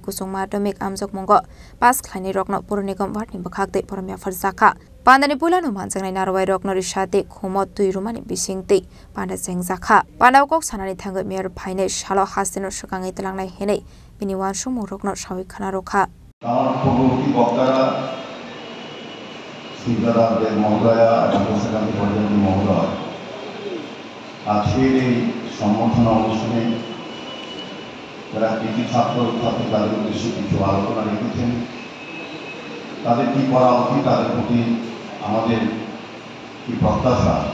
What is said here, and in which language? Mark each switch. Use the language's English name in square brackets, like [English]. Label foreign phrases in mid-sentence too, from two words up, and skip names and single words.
[Kok Borok] Kusung Madamik Amjok Mongo Pas Klani Rokno Pur Nigam Ward ni Bakhak Te Pormia Farsaka Pandani Pula no Manjang na Narwai Rokno Rishate Khomot Tui Rumani Bising Te Panda Jeng Zakha Panda Kok Sanani Thangai Mayor Phaine Shalo Hasino Shakangai Telangnai Hene Bini Wanshu Rokno Shawi Khana Rokha [Bangla] আমার পূর্ববর্তী বক্তারা সিদ্ধারাদের মহোদয়া এবং সেখানে পর্যন্ত মহোদয় আজকের এই সম্বর্ধনা অনুষ্ঠানে যারা কৃতি ছাত্র ছাত্রী তাদের উদ্দেশ্যে কিছু আলোচনা রেখেছেন তাদের কি করা উচিত তাদের প্রতি আমাদের কি প্রত্যাশা